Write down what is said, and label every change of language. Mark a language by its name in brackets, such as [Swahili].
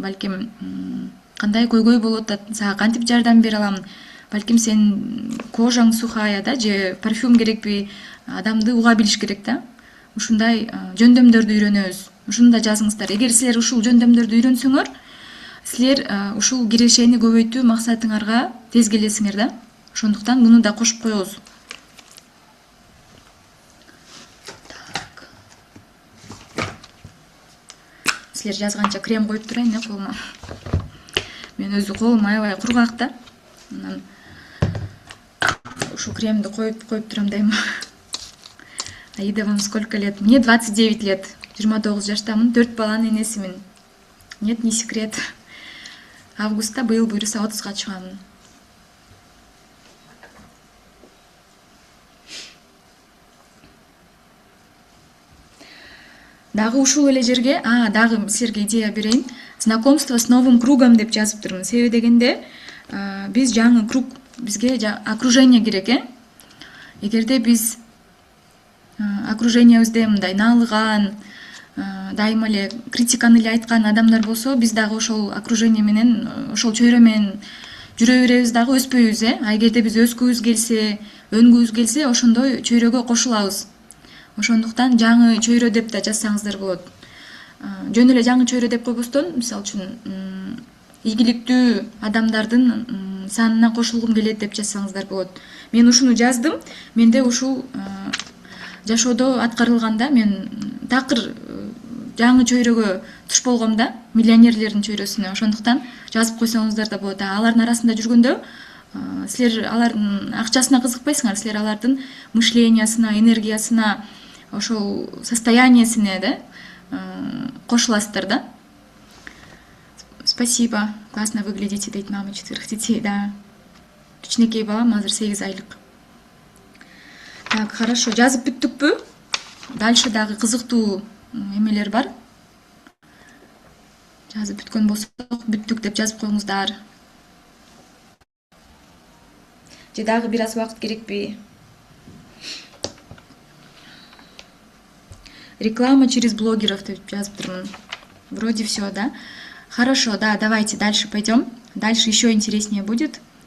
[Kyrgyz] Балким кандай көйгөй болуп атат? Сага кантип жардам бере алам? Балким сен кожаң сухая да, же парфюм керекпи? Адамды уга билиш керек да. Ушундай жөндөмдөрдү үйрөнөбүз. Ушуну да жазыңыздар. Эгер силер ушул жөндөмдөрдү үйрөнсөңөр, силер ушул кирешени көбөйтүү максатыңарга тез келесиңер да. Ошондуктан муну да кошуп коебуз. Силер жазганча крем коюп турайын колума. Мен өзү колум аябай кургак да. Анан ушул кремди коюп турам дайыма. [Russian] Аида, вам сколько лет? Мне 29 лет. [Kyrgyz] 29 жаштамын, 4 баланын энесимин. [Russian] Нет, не секрет. [Kyrgyz] Августта быйыл буюрса 30га чыгамын. Дагы ушул эле жерге, дагы силерге идея берейин. [Russian] Знакомство с новым кругом [Kyrgyz] деп жазып турмун. Себеби дегенде, биз жаңы круг, бизге окружение керек, Эгерде биз окружениябызде мындай наалыган, дайыма эле критиканы эле айткан адамдар болсо, биз дагы ошол окружение менен, ошол чөйрө менен жүрө беребиз дагы, өспөйбүз, А эгерде биз өскүбүз келсе, өнгүбүз келсе, ошондой чөйрөгө кошулабыз. Ошондуктан жаңы чөйрө деп да жазсаңыздар болот. Жөн эле жаңы чөйрө деп койбостон, мисалы үчүн ийгиликтүү адамдардын санына кошулгум келет деп жазсаңыздар болот. Мен ушуну жаздым. Менде ушул жашоодо аткарылганда мен такыр жаңы чөйрөгө туш болгом да, миллионерлердин чөйрөсүнө. Ошондуктан жазып койсоңуздар да болот. Алардын арасында жүргөндө силер алардын акчасына кызыкпайсыңар, силер алардын мышлениясына, энергиясына, ошол состояниесине да кошуласыздар да. [Russian] Спасибо, классно выглядите, дейт мама 4 детей, да. [Kyrgyz] Кичинекей балам азыр 8 айлык. [Russian] Так, хорошо, [Kyrgyz] жазып бүттүкпү? Дальше дагы кызыктуу эмелер бар. Жазып бүткөн болсок, бүттүк деп жазып коюңуздар. Же дагы бир аз убакыт керекпи? [Russian] Реклама через блогеров [Kyrgyz] деп жазып турмун. [Russian] Вроде все, да? Хорошо, да, давайте дальше пойдем. Дальше еще интереснее будет.